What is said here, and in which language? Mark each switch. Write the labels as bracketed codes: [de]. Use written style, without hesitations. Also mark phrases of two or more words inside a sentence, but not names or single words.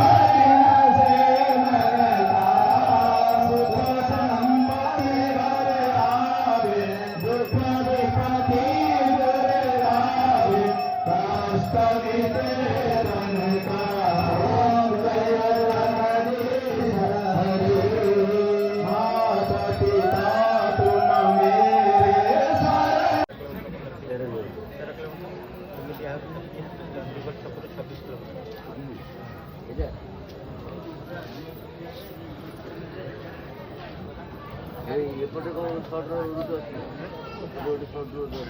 [hi] दिन से मन का सुख संपत्ति भर आवे दुख विपत्ति दूर आवे कष्ट मिटे तन का ओम जय जगदीश हरे माता पिता तुम मेरे शरण [bn] এপটে কোনো [en] short route [bn] আছে [en] road short route